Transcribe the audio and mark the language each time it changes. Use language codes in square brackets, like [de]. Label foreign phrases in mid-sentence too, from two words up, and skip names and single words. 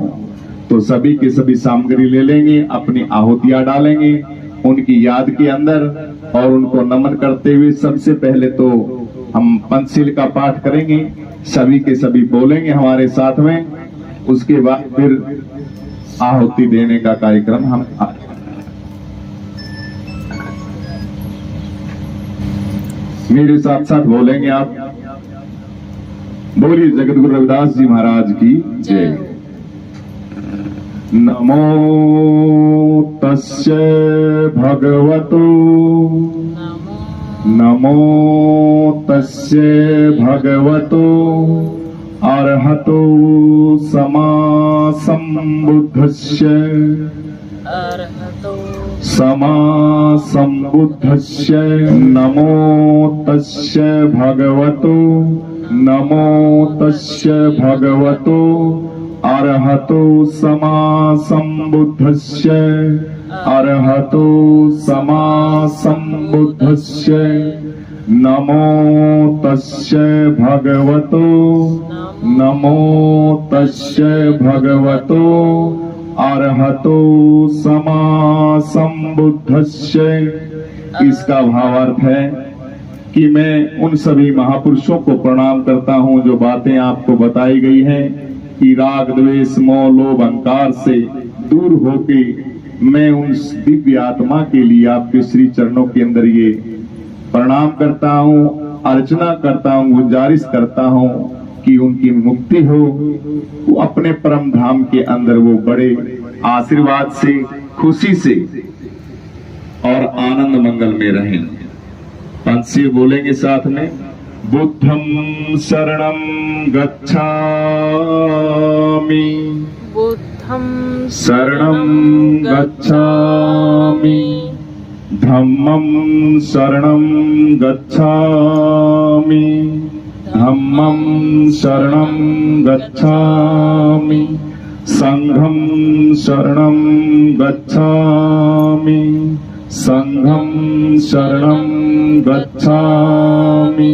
[hi] तो सभी की सभी सामग्री ले लेंगे, अपनी आहुतियां डालेंगे उनकी याद के अंदर और उनको नमन करते हुए सबसे पहले तो हम पंचशील का पाठ करेंगे, सभी के सभी बोलेंगे हमारे साथ में, उसके बाद फिर आहुति देने का कार्यक्रम हम मेरे साथ साथ बोलेंगे आप। बोलिए जगत गुरु रविदास जी महाराज की जय। [pi] नमो तस्य भगवतो, नमो तस्य भगवतो अरहतो सम्मा संबुद्धस्य, सम्मा संबुद्धस्य। नमो तस्य भगवतो, नमो तस्य भगवतो अरहतो सम्मा संबुद्धस्य, अरहतो सम्मा संबुद्धस्य। नमो तस्य भगवतो, नमो तस्य भगवतो अरहतो सम्मा संबुद्धस्य। [hi] इसका भावार्थ है कि मैं उन सभी महापुरुषों को प्रणाम करता हूं जो बातें आपको बताई गई हैं कि राग द्वेष मोह लोभ अहंकार से दूर होके मैं उन दिव्य आत्मा के लिए आपके श्री चरणों के अंदर ये प्रणाम करता हूं, अर्चना करता हूं, गुजारिश करता हूं कि उनकी मुक्ति हो, वो अपने परम धाम के अंदर वो बड़े आशीर्वाद से, खुशी से और आनंद मंगल में रहें। पंचशील बोलेंगे साथ में। [pi] बुद्धं शरणं गच्छामि, बुद्धं शरणं गच्छामि, धम्मं शरणं गच्छामि, धम्मं शरणं गच्छामि, संघं शरणं गच्छामि, संघं शरणं गच्छामि।